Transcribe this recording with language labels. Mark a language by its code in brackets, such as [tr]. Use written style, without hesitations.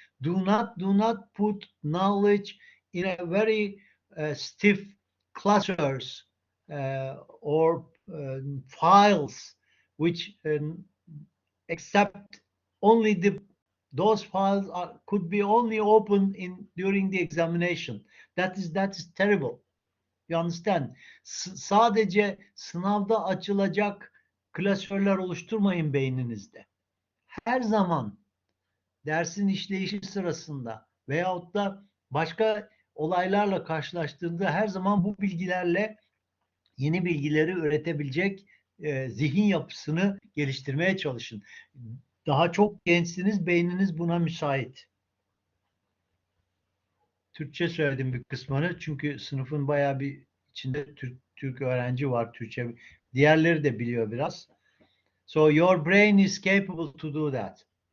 [en] Do not put knowledge in a very stiff clusters or files, which except only those files could be only opened in during the examination. That is terrible. You understand? [tr] Sadece sınavda açılacak klasörler oluşturmayın beyninizde. Her zaman dersin işleyişi sırasında veyahut da başka olaylarla karşılaştığında her zaman bu bilgilerle yeni bilgileri üretebilecek zihin yapısını geliştirmeye çalışın. Daha çok gençsiniz, beyniniz buna müsait. Türkçe söyledim bir kısmını, çünkü sınıfın bayağı bir içinde Türk öğrenci var, Türkçe. Diğerleri de biliyor biraz. [en] So your brain is capable to do that.